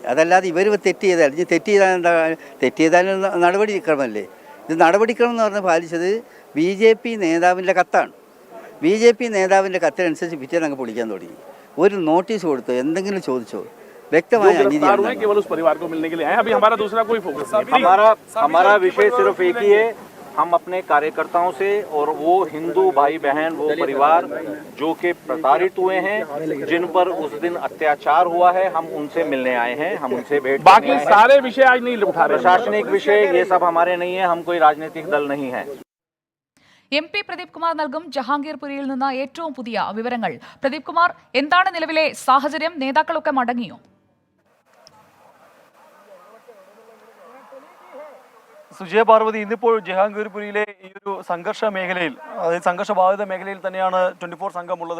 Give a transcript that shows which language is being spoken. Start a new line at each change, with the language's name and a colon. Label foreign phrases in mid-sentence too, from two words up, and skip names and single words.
Malayalam: അതല്ലാതെ ഇവർ തെറ്റ് ചെയ്താൽ തെറ്റ് ചെയ്താൽ നടപടിക്രമമല്ലേ. ഇത് നടപടിക്രമം എന്ന് പറഞ്ഞ് പാലിച്ചത് BJP നേതാവിൻ്റെ കത്താണ്. BJP നേതാവിൻ്റെ കത്തിനനുസരിച്ച് പിറ്റേന്ന് അങ്ങ് പൊളിക്കാൻ തുടങ്ങി. ഒരു നോട്ടീസ് കൊടുത്തോ, എന്തെങ്കിലും ചോദിച്ചോ, വ്യക്തമായ അനീതിയാണ്.
Hindi: हमारा विषय सिर्फ एक ही है, हम अपने कार्यकर्ताओं से और वो हिंदू भाई बहन, वो परिवार जो कि प्रताड़ित हुए हैं, जिन पर उस दिन अत्याचार हुआ है, हम उनसे मिलने आए हैं, हम उनसे भेंट बाकी सारे विषय आज नहीं उठा रहे। प्रशासनिक विषय ये सब हमारे नहीं है, हम कोई राजनीतिक दल नहीं है।
Malayalam: MP പ്രദീപ് കുമാർ നൽകും ജഹാംഗീർപുരിയിൽ നിന്ന് ഏറ്റവും പുതിയ വിവരങ്ങൾ. പ്രദീപ് കുമാർ, എന്താണ് നിലവിലെ സാഹചര്യം? നേതാക്കളൊക്കെ മടങ്ങിയോ? സുജയ പാർവതി, ഇന്നിപ്പോൾ ജഹാംഗീർപുരിയിലെ ഈ ഒരു സംഘർഷ മേഖലയിൽ, അതായത് സംഘർഷബാധിത മേഖലയിൽ തന്നെയാണ് 24 സംഘമുള്ളത്.